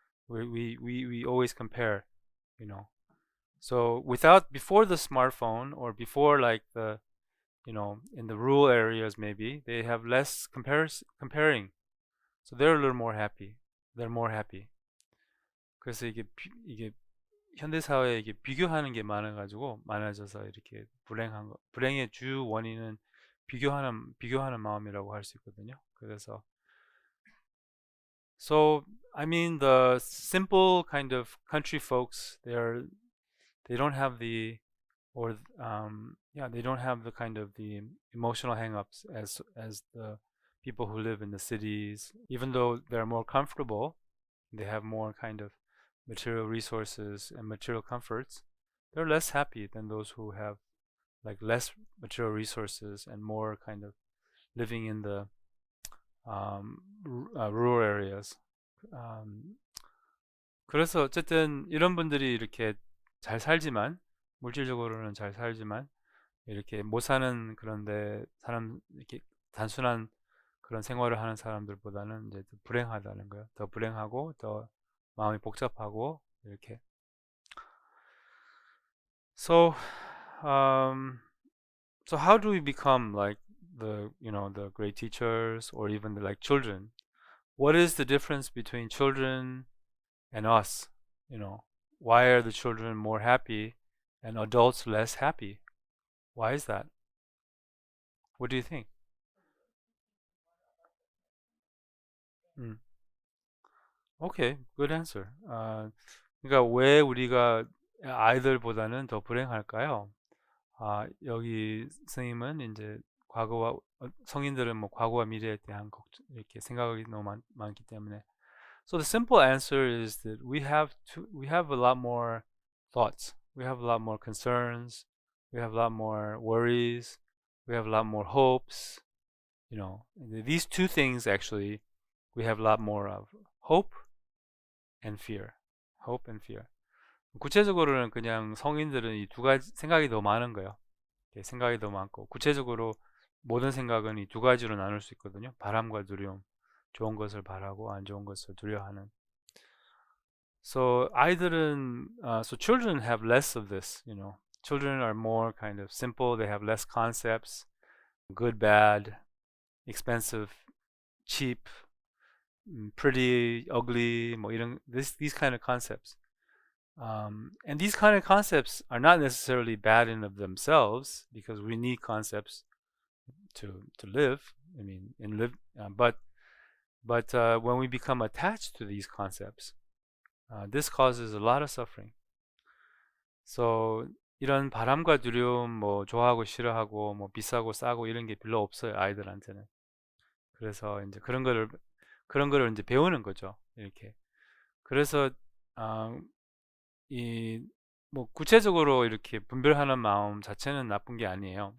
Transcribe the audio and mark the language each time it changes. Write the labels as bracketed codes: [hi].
[en] We always compare, you know. So without before the smartphone or before like the in the rural areas maybe they have less comparing. So they're a little more happy. They're more happy. [ko] 그래서 이게 현대 사회에 이게 비교하는 게 많아져서 이렇게 불행의 주 원인은 비교하는 마음이라고 할 수 있거든요. 그래서 [en] so I mean the simple kind of country folks they don't have the or yeah they don't have the kind of the emotional hangups as the people who live in the cities even though they're more comfortable they have more kind of material resources and material comforts they're less happy than those who have like less material resources and more kind of living in the rural areas. [ko] Um, 그래서 어쨌든 이런 분들이 이렇게 잘 살지만 물질적으로는 잘 살지만 이렇게 못 사는 그런데 사람 이렇게 단순한 그런 생활을 하는 사람들보다는 이제 더 불행하다는 거예요. 더 불행하고 더 마음이 복잡하고 이렇게. [en] So, um, so how do we become like the great teachers or even like children? What is the difference between children and us? Why are the children more happy and adults less happy? Why is that? What do you think? 음, okay, good answer. [ko] 그러니까 왜 우리가 아이들보다는 더 불행할까요? 여기 스님은 이제 과거와 성인들은 뭐 과거와 미래에 대한 이렇게 생각이 너무 많기 때문에. [en] So the simple answer is that we have a lot more thoughts. We have a lot more concerns. We have a lot more worries. We have a lot more hopes. You know, these two things actually we have a lot more of hope and fear. Hope and fear. [ko] 구체적으로는 그냥 성인들은 이 두 가지 생각이 더 많은 거예요. 생각이 더 많고 구체적으로 모든 생각은 이 두 가지로 나눌 수 있거든요. 바람과 두려움. 좋은 것을 바라고 안 좋은 것을 두려워하는. [en] So [ko] 아이들은 [en] so children have less of this, you know. Children are more kind of simple. They have less concepts. Good, bad, expensive, cheap, pretty, ugly, [ko] 뭐 이런 [en] these kind of concepts. And these kind of concepts are not necessarily bad in of themselves because we need concepts to live. I mean, and live. But when we become attached to these concepts, this causes a lot of suffering. [ko] So 이런 바람과 두려움, 뭐 좋아하고 싫어하고, 뭐 비싸고 싸고 이런 게 별로 없어요 아이들한테는. 그래서 이제 그런 거를 이제 배우는 거죠 이렇게. 그래서 이 뭐 구체적으로 이렇게 분별하는 마음 자체는 나쁜 게 아니에요.